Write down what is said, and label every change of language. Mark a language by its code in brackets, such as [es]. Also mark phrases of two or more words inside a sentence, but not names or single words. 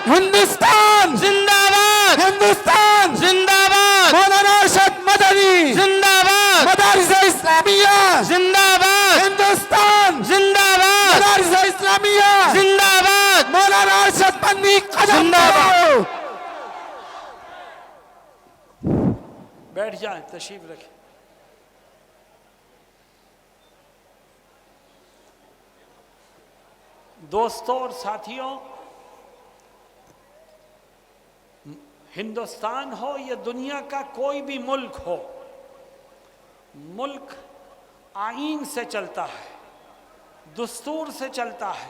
[ur] ہندوستان، زندہ باد، ہندوستان، زندہ باد، مولانا ارشد مدنی، زندہ باد، مدارس اسلامیہ، زندہ باد، ہندوستان، زندہ باد، مدارس اسلامیہ، زندہ باد، مولانا ارشد مدنی قدم زندہ باد. کرو. بیٹھ جائیں، تشریف رکھیں. دوستوں اور ساتھیوں، ہندوستان ہو یا دنیا کا کوئی بھی ملک ہو، ملک آئین سے چلتا ہے، دستور سے چلتا ہے.